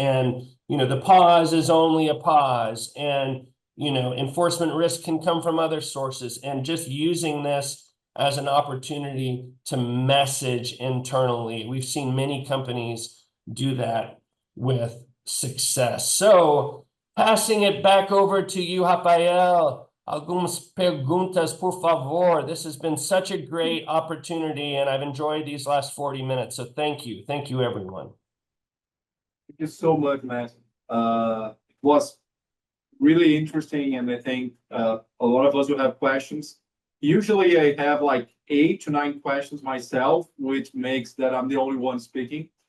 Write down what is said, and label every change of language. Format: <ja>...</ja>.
<en>And, the pause is only a pause, and, enforcement risk can come from other sources, and just using this as an opportunity to message internally. We've seen many companies do that with success. So passing it back over to you, Rafael.</en> <pt>Algumas perguntas, por favor.</pt> <en>This has been such a great opportunity, and I've enjoyed these last 40 minutes. So thank you. Thank you, everyone. Thank you so much, Matt. It was really interesting, and I think a lot of us will have questions. Usually I have like 8 to 9 questions myself, which makes that I'm the only one speaking.</en>